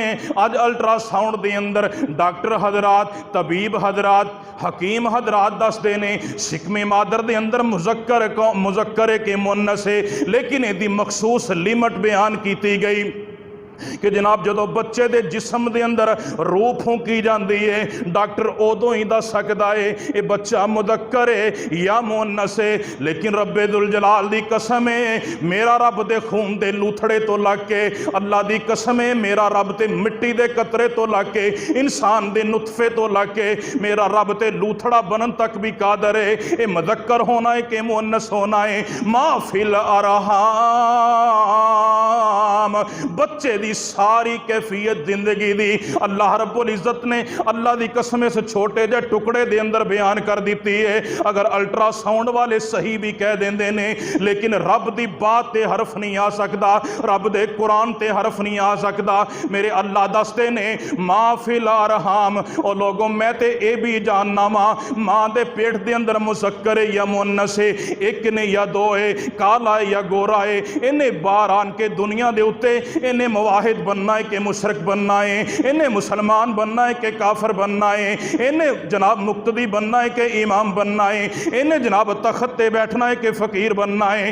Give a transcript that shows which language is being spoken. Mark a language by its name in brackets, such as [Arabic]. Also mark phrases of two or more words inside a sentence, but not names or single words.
[Punjabi] آج الٹرا ساؤنڈ دے اندر ڈاکٹر حضرات، طبیب حضرات، حکیم حضرات دس دینے شکم مادر دے اندر مذکر کے مؤنث ہے، لیکن یہ دی مخصوص لیمٹ بیان کیتی گئی کہ جناب جدو بچے دے جسم دے اندر روح پھونکی جاندی ہے، ڈاکٹر ادوں ہی دس سکدا ہے یہ بچہ مذکر ہے یا مؤنث ہے، لیکن رب ذوالجلال دی قسم ہے، میرا رب دے خون دے لوتھڑے تو لگ کے، اللہ دی قسم ہے میرا رب تے مٹی دے قطرے تو لگ کے، انسان دے نطفے تو لگ کے میرا رب تے لوتھڑا بنن تک بھی قادر ہے، یہ مذکر ہونا ہے کہ مؤنث ہونا ہے۔ [Arabic] ما فی الارحام، [Punjabi] بچے دی ساری کیفیت زندگی دی اللہ رب العزت نے اللہ دی قسم سے چھوٹے جے ٹکڑے دے اندر بیان کر دیتی ہے۔ اگر الٹرا ساؤنڈ والے صحیح بھی کہہ دیندے نے، لیکن رب دی بات تے حرف نہیں آ سکدا، رب دے قرآن تے حرف نہیں آ سکدا۔ میرے اللہ دستے نے [Arabic] ما فی الارحام، [Punjabi] اور لوگوں میں تے اے بھی جاننا ماں دے پیٹ دے اندر مذکر یا مؤنث ہے، ایک نے یا دو ہے، کالا ہے یا گورا ہے، انہیں بار آن کے دنیا دے اتے انہیں مواحد بننا ہے کہ مشرک بننا ہے، انہیں مسلمان بننا ہے کہ کافر بننا ہے، انہیں جناب مقتدی بننا ہے کہ امام بننا ہے، انہیں جناب تخت تے بیٹھنا ہے کہ فقیر بننا ہے۔